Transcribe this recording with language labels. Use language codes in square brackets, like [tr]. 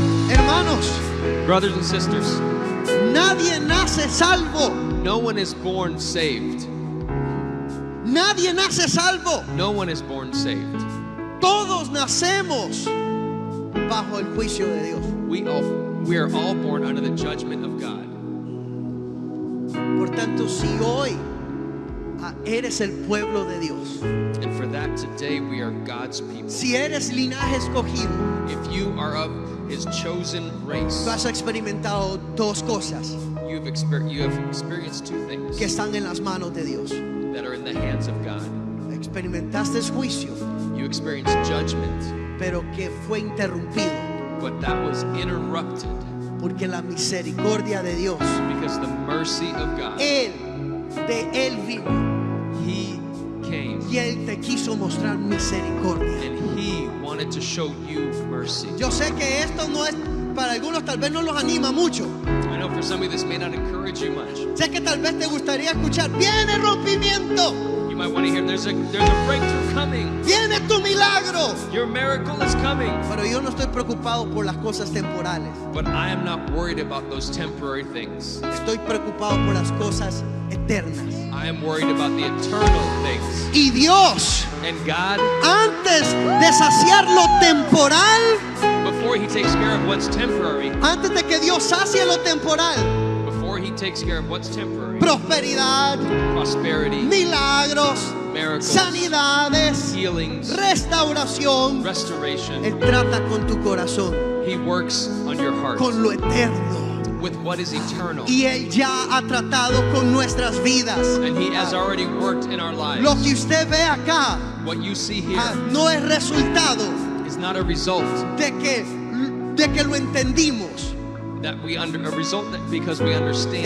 [es] Hermanos, [en] Brothers and sisters, [es] nadie nace salvo. [en] no one is born saved. [es] Nadie nace salvo. [en] No one is born saved. [es] Todos nacemos bajo el juicio de Dios. [en] We are all born under the judgment of God. [es] Por tanto, si hoy eres el pueblo de Dios, [en] And for that today we are God's people. [es] si eres linaje escogido, [en] If you are of his chosen race, [es] tú has experimentado dos cosas [en] you have experienced two things [es] que están en las manos de Dios. [en] that are in the hands of God. [es] Experimentaste el juicio, [en] You experienced judgment, [es] pero que fue interrumpido [en] but that was interrupted [es] porque la misericordia de Dios, [en] because the mercy of God, [es] de Él vino [en] He came [es] y Él te quiso mostrar misericordia. [en] and He wanted to show you mercy. [es] Yo sé que esto no es, para algunos tal vez no los anima mucho. [en] I know for some of you this may not encourage you much. [es] Sé que tal vez te gustaría escuchar, viene rompimiento, [en] You might want to hear there's a breakthrough coming. [es] viene tu milagro. [en] Your miracle is coming. [es] Pero yo no estoy preocupado por las cosas temporales. [en] But I am not worried about those temporary things. [es] Estoy preocupado por las cosas eternas. [en] I am worried about the eternal things. [es] Y Dios, [en] And God, [es] antes de saciar lo temporal, [en] before He takes care of what's temporary, [es] antes de que Dios sacie lo temporal, [en] before He takes care of what's temporary, [es] prosperidad, [en] prosperity, [es] milagros, [en] miracles, [es] sanidades, [en] healings, [es] restauración, [en] restoration, [es] Él trata con tu corazón, [en] He works on your heart [es] con lo eterno. [en] with what is eternal. [es] Y Él ya ha tratado con nuestras vidas. [en] And He has already worked in our lives. [es] Lo que usted ve acá [en] What you see here [es] no es resultado [en] is not a result [es] de que lo entendimos. [en] that a result that because we understand.